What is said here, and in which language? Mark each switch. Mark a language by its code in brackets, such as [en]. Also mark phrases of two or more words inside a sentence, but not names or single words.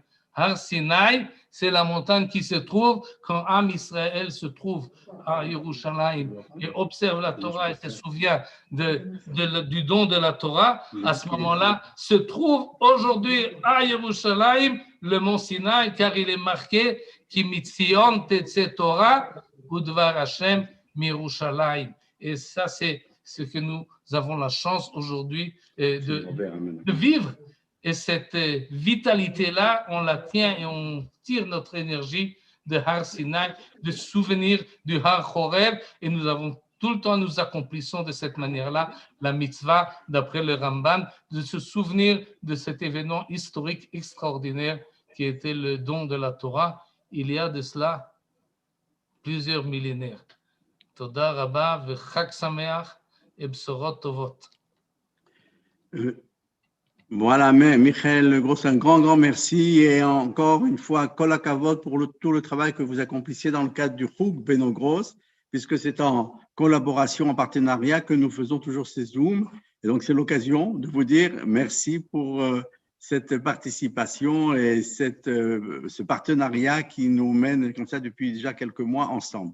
[fr] Har Sinai, c'est la montagne qui se trouve quand Am Israël se trouve à Yerushalayim et observe la Torah et se souvient du don de la Torah. À ce moment-là, se trouve aujourd'hui à Yerushalayim le mont Sinaï, car il est marqué [he] כי מציון תצא תורה ודבר ה' מירושלים. [fr] Et ça, c'est ce que nous avons la chance aujourd'hui de vivre. Et cette vitalité-là, on la tient et on tire notre énergie de Har Sinai, de souvenir du Har Chorev, et nous avons tout le temps, nous accomplissons de cette manière-là la mitzvah, d'après le Ramban, de se souvenir de cet événement historique extraordinaire qui était le don de la Torah, il y a de cela plusieurs millénaires. [he] תודה רבה וחג שמח את בשורות טובות. [fr] Voilà, mais Michael Gross, un grand merci et encore une fois, [he] כל הכבוד [fr] pour tout le travail que vous accomplissiez dans le cadre du Chug Beno Gross, puisque c'est en collaboration, en partenariat que nous faisons toujours ces Zooms. Et donc, c'est l'occasion de vous dire merci pour cette participation et ce partenariat qui nous mène comme ça depuis déjà quelques mois ensemble.